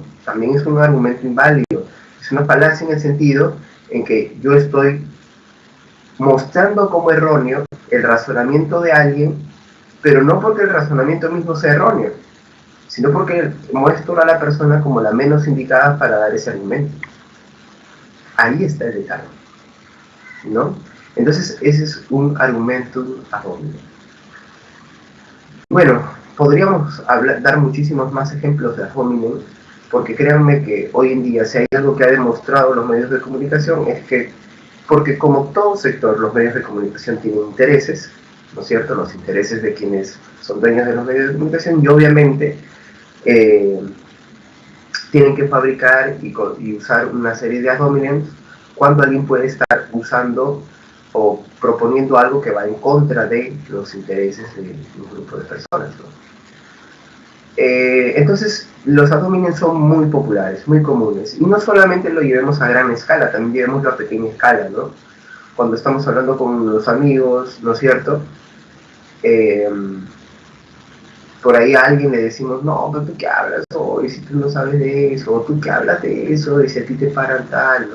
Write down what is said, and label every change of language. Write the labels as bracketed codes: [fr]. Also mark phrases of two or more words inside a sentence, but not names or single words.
[es] También es un argumento inválido. Es una falacia en el sentido en que yo estoy mostrando como erróneo el razonamiento de alguien, pero no porque el razonamiento mismo sea erróneo, sino porque muestro a la persona como la menos indicada para dar ese argumento. Ahí está el detalle, ¿no? Entonces, ese es un argumento [la] ad hominem. [es] Bueno, podríamos dar muchísimos más ejemplos de [la] ad hominem, [es] porque créanme que hoy en día, si hay algo que ha demostrado los medios de comunicación, es que, porque como todo sector, los medios de comunicación tienen intereses, ¿no es cierto? Los intereses de quienes son dueños de los medios de comunicación, y obviamente tienen que fabricar y usar una serie de [la] ad hominem [es] cuando alguien puede estar usando o proponiendo algo que va en contra de los intereses de un grupo de personas, ¿no? Entonces, los [la] ad hominem [es] son muy populares, muy comunes. Y no solamente lo llevemos a gran escala, también llevemoslo a pequeña escala, ¿no? Cuando estamos hablando con los amigos, ¿no es cierto? Por ahí a alguien le decimos, no, pero tú qué hablas hoy, si tú no sabes de eso, o tú qué hablas de eso, y si a ti te paran tal, ¿no?